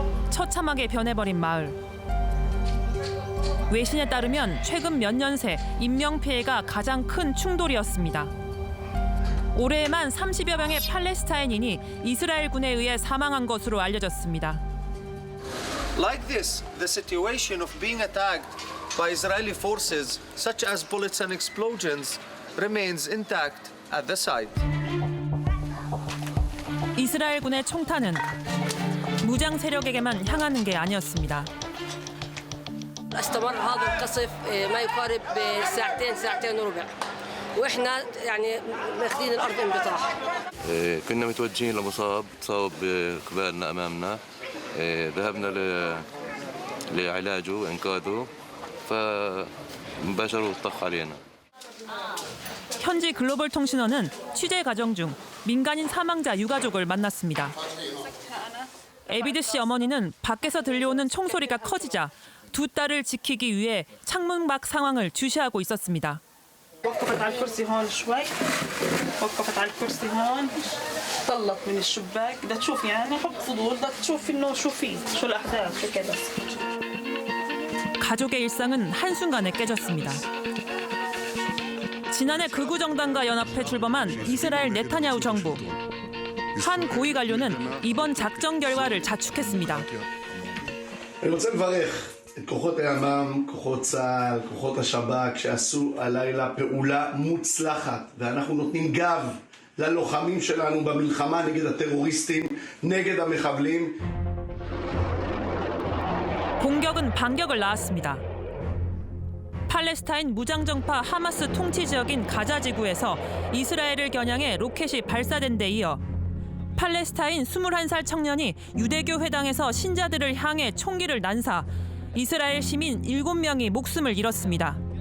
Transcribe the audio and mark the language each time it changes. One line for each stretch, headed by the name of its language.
Korean: 처참하게 변해버린 마을. 외신에 따르면 최근 몇 년 새 인명피해가 가장 큰 충돌이었습니다. 올해에만 30여 명의 팔레스타인인이 이스라엘군에 의해 사망한 것으로 알려졌습니다.
English: Like this, the situation of being attacked by Israeli forces, such as bullets and explosions, remains intact at the site.
Korean: 이스라엘군의 총탄은 무장 세력에게만 향하는 게 아니었습니다.
Arabic: استمر هذا القصف ما يقارب ساعتين وربع واحنا يعني ماخذين الارض انبطاح. كنا متوجهين لمصاب تصاب قبالنا امامنا ذهبنا لعلاجه وانقاذه فمباشرة الطخ علينا.
Korean: 현지 글로벌 통신원은 취재 과정 중 민간인 사망자 유가족을 만났습니다. 에비드 씨 어머니는 밖에서 들려오는 총소리가 커지자 두 딸을 지키기 위해 창문 밖 상황을 주시하고 있었습니다.
Arabic: وقفت على الكرسي هون شوي وقفت على الكرسي هون طلت من الشباك بدها تشوف يعني حب فضول بدها تشوف انه شو في شو الاحداث شو كذا.
Korean: 가족의 일상은 한순간에 깨졌습니다. 지난해 극우 정당과 연합해 출범한 이스라엘 네타냐후 정부. 한 고위 관료는 이번 작전 결과를 자축했습니다.
Hebrew: אני רוצה לברך את כוחות הימ"מ, כוחות צה"ל, כוחות השב"כ שעשו הלילה פעולה מוצלחת ואנחנו נותנים גב ללוחמים שלנו במלחמה נגד הטרוריסטים, נגד המחבלים.
Korean: 공격은 반격을 낳았습니다. 팔레스타인 무장정파 하마스 통치 지역인 가자 지구에서 이스라엘을 겨냥해 로켓이 발사된 데 이어 팔레스타인 21살 청년이 유대교 회당에서 신자들을 향해 총기를 난사, 이스라엘 시민 7명이 목숨을 잃었습니다.